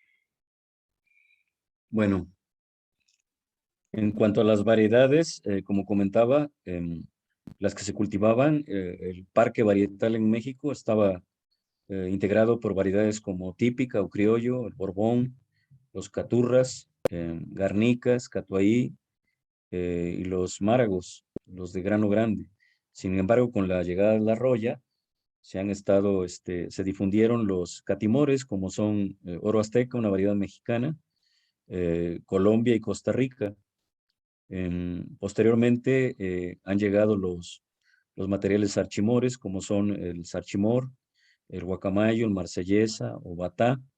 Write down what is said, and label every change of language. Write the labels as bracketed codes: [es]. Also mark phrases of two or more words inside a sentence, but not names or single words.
[es] Bueno, en cuanto a las variedades, como comentaba, las que se cultivaban, el parque varietal en México estaba integrado por variedades como típica o criollo, el borbón, los caturras, garnicas, catuahí y los máragos, los de grano grande. Sin embargo, con la llegada de la roya, se difundieron los catimores, como son oro azteca, una variedad mexicana, Colombia y Costa Rica. Posteriormente han llegado los materiales sarchimores, como son el sarchimor, el guacamayo, el marsellesa o batá.